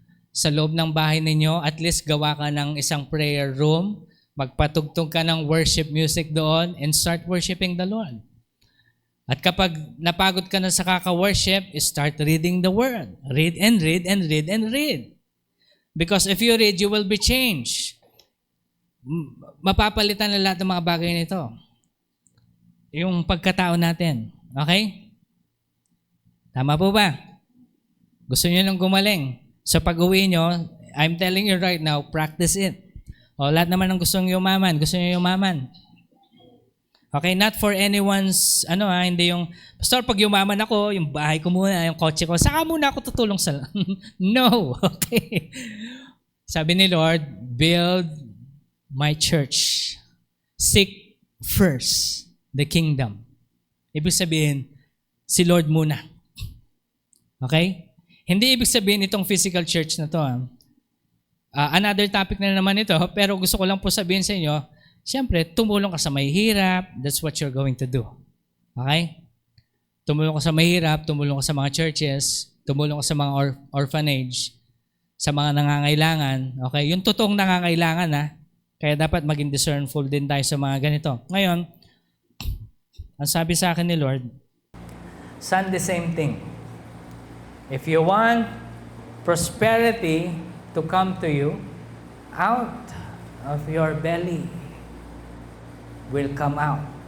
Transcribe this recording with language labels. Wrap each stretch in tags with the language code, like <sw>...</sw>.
<tl>Sa loob ng bahay ninyo, at least gawa ka ng isang prayer room, magpatugtog ka ng worship music doon,</tl> <en>and start worshiping the Lord.</en> <tl>At kapag napagod ka na sa kaka-worship,</tl> <en>start reading the Word. Read and read and read and read. Because if you read, you will be changed.</en> <tl>Mapapalitan na lahat ng mga bagay nito. Yung pagkatao natin. Okay? Tama po ba? Gusto niyo nang gumaling?</tl> <en>So</en> <tl>pag-uwi nyo,</tl> <en>I'm telling you right now, practice it.</en> <tl>O lahat naman ng gustong yumaman, gusto niyo yumaman. Okay,</tl> <en>not for anyone's,</en> <tl>hindi yung, Pastor, pag yumaman ako, yung bahay ko muna, yung kotse ko, saka muna ako tutulong sa, no, okay. Sabi ni Lord, build</tl> <en>my church, seek first the kingdom.</en> <tl>Ibig sabihin, si Lord muna. Okay? Hindi ibig sabihin itong physical church na to. Another topic na naman ito, pero gusto ko lang po sabihin sa inyo, siyempre, tumulong ka sa mahihirap,</tl> <en>that's what you're going to do.</en> <tl>Okay? Tumulong ka sa mahirap, tumulong ka sa mga churches, tumulong ka sa mga orphanage, sa mga nangangailangan. Okay? Yung totoong nangangailangan, kaya dapat maging discernful din tayo sa mga ganito. Ngayon, ang sabi sa akin ni Lord,</tl> <en>son, the same thing. If you want prosperity to come to you, out of your belly will come out.</en>